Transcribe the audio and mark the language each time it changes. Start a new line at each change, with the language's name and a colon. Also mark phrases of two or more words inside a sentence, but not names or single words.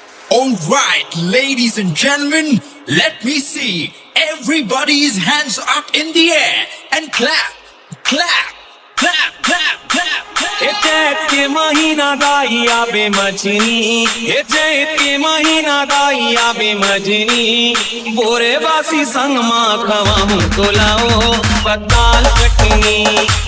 English: Alright, ladies and gentlemen, let me see everybody's hands up in the air and clap, clap, clap, clap, clap, clap.
Chhattisgarhi: चैत के महीना गाई आबे मजनी, चैत के महीना गाई आबे मजनी, बोरे बासी संग माँ खवाऊं तोलाओ पताल कटनी।